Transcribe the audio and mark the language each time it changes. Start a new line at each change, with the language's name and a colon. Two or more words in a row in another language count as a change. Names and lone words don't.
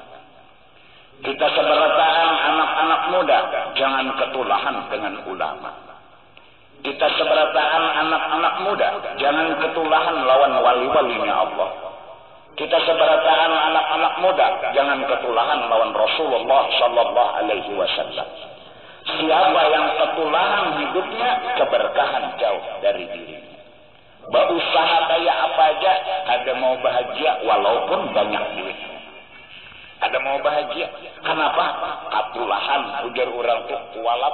Banjar: Kita seberataan anak-anak muda, jangan ketulahan dengan ulama. Kita seberataan anak-anak muda, jangan ketulahan lawan wali-walinya Allah. Kita seberataan anak-anak muda, jangan ketulahan lawan Rasulullah
Arabic: صلى الله عليه وسلم.
Banjar: Siapa yang ketulahan hidupnya, keberkahan jauh dari dirinya. Berusaha kayak apa aja, ada mau bahagia walaupun banyak duit. Ada mau bahagia. Kenapa? Katulahan, ujar orang tuh kualap.